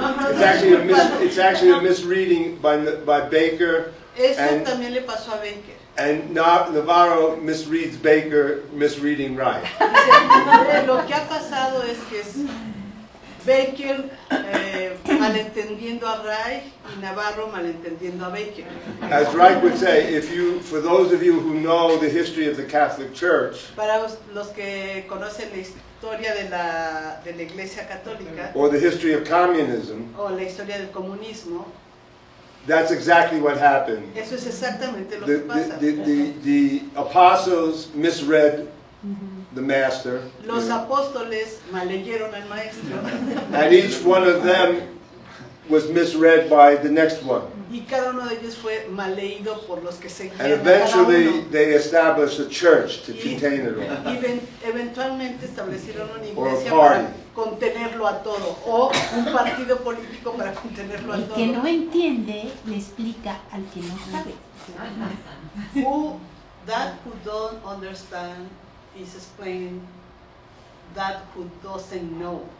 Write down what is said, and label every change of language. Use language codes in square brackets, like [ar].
[en] It's actually a misreading by Baker. [es] Eso también le pasó a Baker. [en] And Navarro misreads Baker, misreading Reich. [es] Lo que ha pasado es que es Baker malentendiendo a Reich y Navarro malentendiendo a Baker. [en] As Reich would say, for those of you who know the history of the Catholic Church, [es] para los que conocen la historia de la Iglesia Católica, [en] or the history of communism, [es] o la historia del comunismo, [en] that's exactly what happened. [es] Eso es exactamente lo que pasa. [en] The apostles misread the master. [es] Los apóstoles maleyeron al maestro. [en] And each one of them was misread by the next one. [es] Y cada uno de ellos fue maleído por los que seguían. [en] And eventually they established a church to contain it all. [es] Y eventualmente establecieron una iglesia para contenerlo a todo, o un partido político para contenerlo a todo. El que no entiende le explica al que no sabe. [en] That who don't understand is explaining that who doesn't know.